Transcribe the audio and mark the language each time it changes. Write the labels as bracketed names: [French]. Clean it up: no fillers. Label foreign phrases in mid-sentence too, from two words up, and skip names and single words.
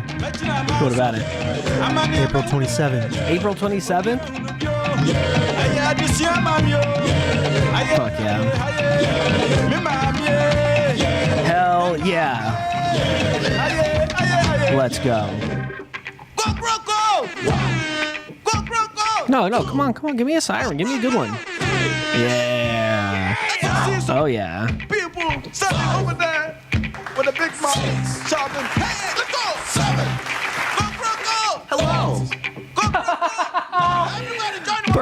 [English] What about it? April 27th. April 27th? Fuck yeah. Hell yeah. Let's go. Go Croco! Go Croco! No, come on. Give me a siren. Give me a good one. Yeah. Oh, yeah. People standing over there with a big mouth shouting, hey, let's go! 7. Go Croco! Hello. Go Croco! Everybody join me.